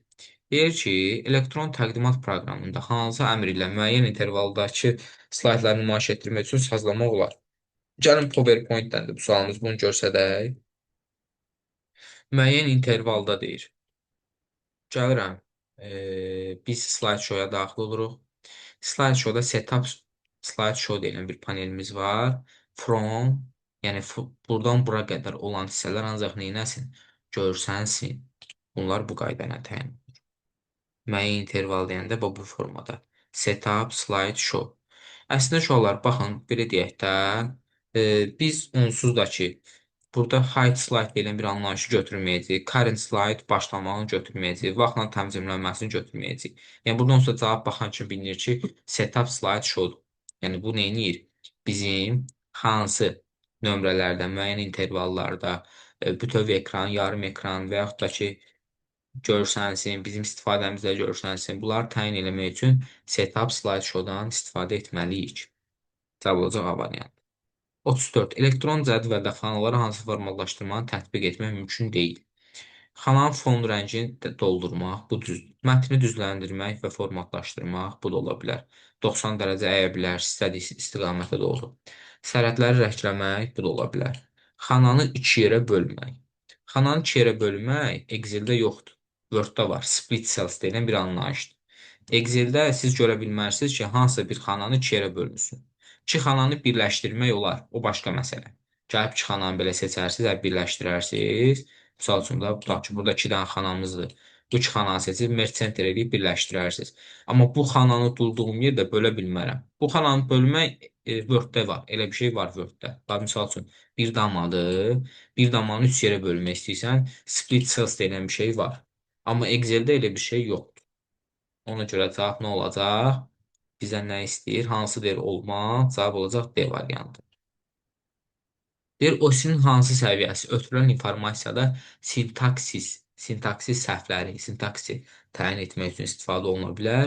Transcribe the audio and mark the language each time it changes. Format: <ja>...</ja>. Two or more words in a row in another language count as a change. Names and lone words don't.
<az>Deyir ki, elektron təqdimat proqramında hansı əmr ilə müəyyən intervaldakı slaydları nümayiş etdirmək üçün sazlamaq olar? Gəlin PowerPoint-dəndir bu sualımız, bunu görsədək. Müəyyən intervalda deyir. Gəlirəm, biz slide-show-ya daxil oluruq. Slide-show-da</az> <en>setup slide-show</en> <az>deyilən bir panelimiz var. From, yəni buradan bura qədər olan hissələr ancaq neynəsin? Görsənsin. Bunlar bu qayda ilə təyin edilir. Müəyyən interval deyəndə bu formada.</az> <en>Setup, slide-show.</en> <az>Əslində uşaqlar, baxın, belə deyək də, biz onsuz da ki, burada</az> <en>hide slide</en> <az>deyilən bir anlayışı götürməyəcəyik.</az> <en>Current slide</en> <az>başlamağını götürməyəcəyik. Vaxtla təmizlənməsini götürməyəcəyik. Yəni buradan sonra cavab baxan kimi bilinir ki,</az> <en>setup slide show-dur.</en> <az>Yəni bu neyinir? Bizim hansı nömrələrdə, müəyyən intervallarda bütöv ekran, yarım ekran və yaxud da ki, görsənsin, bizim istifadəmizdə görsənsin. Bunları təyin eləmək üçün</az> <en>setup slide show-dan</en> <az>istifadə etməliyik. Cavab olacaq A variantı. 34. Elektron cədvəldə xanaları hansı formatlaşdırmanı tətbiq etmək mümkün deyil. Xananın fon rəngini doldurmaq, bu düzdür. Mətni düzləndirmək və formatlaşdırmaq, bu da ola bilər. 90 dərəcə əyə bilər, istədiyi istiqamətə doğru. Sərhədləri rəngləmək, bu da ola bilər. Xananı iki yerə bölmək. Xananı iki yerə bölmək Excel-də yoxdur. Word-da var.</az> <en>Split cells</en> <az>deyilən bir anlayışdır. Excel-də siz görə bilməlisiniz ki, hansısa bir xananı iki yerə bölmüsün. İki xananı birləşdirmək olar, o başqa məsələ. Gəlib iki xananı belə seçərsiniz, birləşdirərsiniz. Misal üçün da, tutaq ki, burada iki dənə xanamızdır. Bu iki xananı seçib,</az> <en>merge center</en> <az>edib birləşdirərsiniz. Amma bu xananı durduğum yerdə bölə bilmərəm. Bu xananı bölmək Word-də var. Elə bir şey var Word-də. Bax, misal üçün, bir damadır. Bir damanı üç yerə bölmək istəyirsən,</az> <en>split cells</en> <az>deyilən bir şey var. Amma Excel-də elə bir şey yoxdur. Ona görə cavab nə olacaq? Bizdən nə istəyir? Hansı deyir olmaz? Cavab olacaq D variantı. Deyir, OSİ-nin hansı səviyyəsi ötürülən informasiyada sintaksis sintaksis səhvləri, sintaksi təyin etmək üçün istifadə oluna bilər.</az>